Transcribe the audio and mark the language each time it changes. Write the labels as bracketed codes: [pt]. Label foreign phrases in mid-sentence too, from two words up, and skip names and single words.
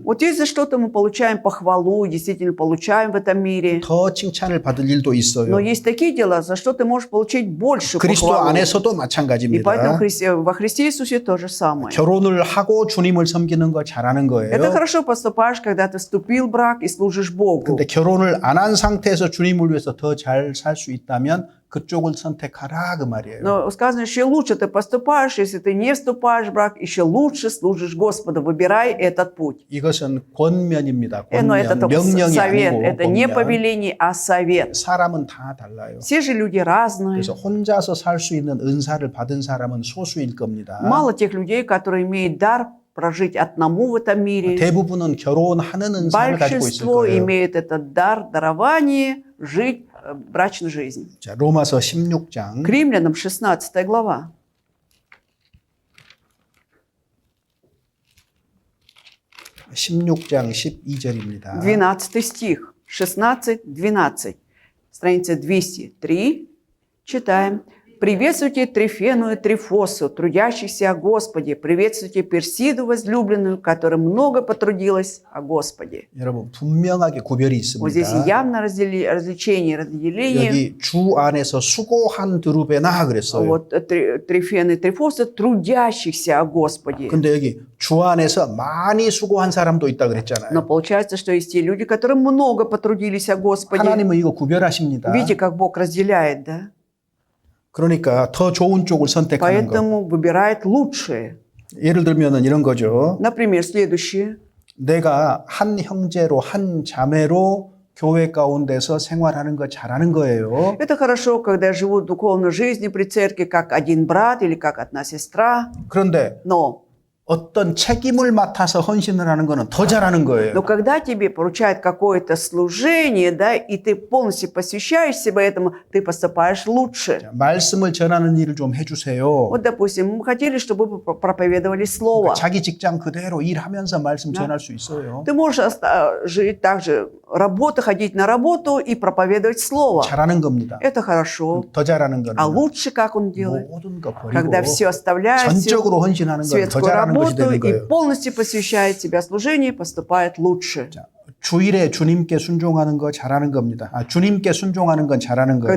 [ru] Вот если что-то мы получаем похвалу, действительно получаем в этом мире, [ko] 더 칭찬을 받을 일도 [ru] но [ko] 있어요. [ru] есть такие дела, за что ты можешь получить больше [ko] 그리스도 [ru] похвалу. [ko] 안에서도 [ru] И поэтому [ko] 마찬가지입니다. [ru] во Христе Иисусе то же самое. [ko] 결혼을 하고 주님을 섬기는 거 잘하는 [ru] Это [ko] 거예요. [ru] хорошо поступаешь, когда ты вступил в брак и служишь Богу. [ko] 근데 결혼을 안 한 상태에서 주님을 위해서 더 잘 살 수 있다면 그쪽을 선택하라 그 말이에요. [ru] Но сказано, еще лучше ты поступаешь, если ты не вступаешь в брак, еще лучше служишь Господу. Выбирай этот путь. [ko] 이것은 권면입니다. [ru] Но это [ko] 권면, [ru] только [ko] 명령이 [ru] совет, [ko] 아니고 [ru] это не [ko] 권면. [ru] повеление, а совет. [ko] 사람은 다 달라요. [ru] Все же люди разные. [ko] 그래서 혼자서 살 수 있는 은사를 받은 사람은 소수일 겁니다. [ru] Мало тех людей, которые имеют дар прожить одному в этом мире. [ko] 대부분은 결혼하는 은사를 가지고 있을 [ru] Большинство [ko] 거예요. [ru] имеет этот дар, дарование, жить брачной жизнью. [ko] 자, 로마서 16장 [ru] К римлянам 16 глава. [ko] 16장 12절입니다. [ru] 12 стих. 16-12. Страница 203. Читаем. «Приветствуйте Трифену и Трифосу, трудящихся о Господе. Приветствуйте Персиду возлюбленную, которая много потрудилась о Господе». [ko] 여러분 분명하게 구별이 [ru] Вот здесь [ko] 있습니다. [ru] явно разделение. [ko] 여기 주 안에서 수고한 드루베나 그랬어요. [ru] Вот Трифен и Трифоса, трудящихся о Господе. [ko] 근데 여기 주 안에서 많이 수고한 사람도 있다 [ru] Но [ko] 그랬잖아요. [ru] получается, что есть те люди, которые много потрудились о Господе. [ko] 하나님은 이거 구별하십니다. [ru] Видите, как Бог разделяет, да? [ko] 그러니까 더 좋은 쪽을 선택하는 거. [ru] Поэтому выбирает лучшее. [ko] 예를 들면은 이런 거죠. [ru] Например, следующее. [ko] 내가 한 형제로 한 자매로 교회 가운데서 생활하는 거 잘하는 거예요. [ru] Это хорошо, когда живут духовной жизнью при церкви, как один брат или как одна сестра. [ko] 그런데 [ru] Но [ko] 어떤 책임을 맡아서 헌신을 하는 거는 더 잘하는 거예요. [ru] когда тебе поручают какое-то служение, да, и ты полностью посвящаешь себя этому, ты поступаешь лучше. [ko] 자, 말씀을 전하는 일을 좀 해주세요. [ru] Вот, допустим, мы хотели, чтобы вы проповедовали Слово. [ko] 자기 직장 그대로 일하면서 말씀 전할 수 있어요. [ru] Ты можешь жить также, работа, ходить на работу и проповедовать Слово. [ko] 잘하는 겁니다. [ru] Это хорошо. [ko] 더 잘하는 거는 [ru] А лучше, как он делает? [ko] 모든 거 버리고 [ru] Когда все оставляет, [ko] 전적으로 헌신하는 건 더 [ru] светскую [ko] 잘하는 것이 [ru] работу [ko] 되는 [ru] и [ko] 거예요. [ru] полностью посвящает себя служению, поступает лучше. [ko] 자, 주일에 주님께 순종하는 거 잘하는 겁니다. 주님께 순종하는 건 잘하는 거예요.